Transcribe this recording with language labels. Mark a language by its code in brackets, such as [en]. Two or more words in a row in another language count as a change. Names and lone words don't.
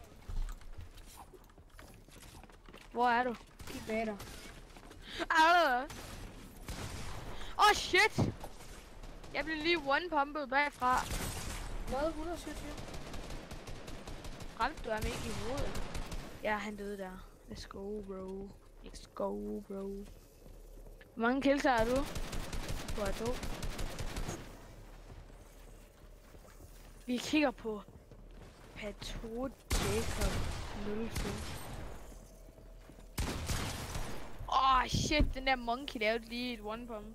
[da] Hvor er du? Kig bag dig. [en] Oh shit! [da] Jeg blev lige one-pumpet bagfra. Hvad? 127? Ramte du ham ikke i hovedet? Ja, han døde der. [en] Let's go, bro. Let's go, bro. [da] Hvor mange kills har du? Du har 2. Vi kigger på Pato Jacob 05. Åh shit, den der monkey lavede lige et [en] one pump.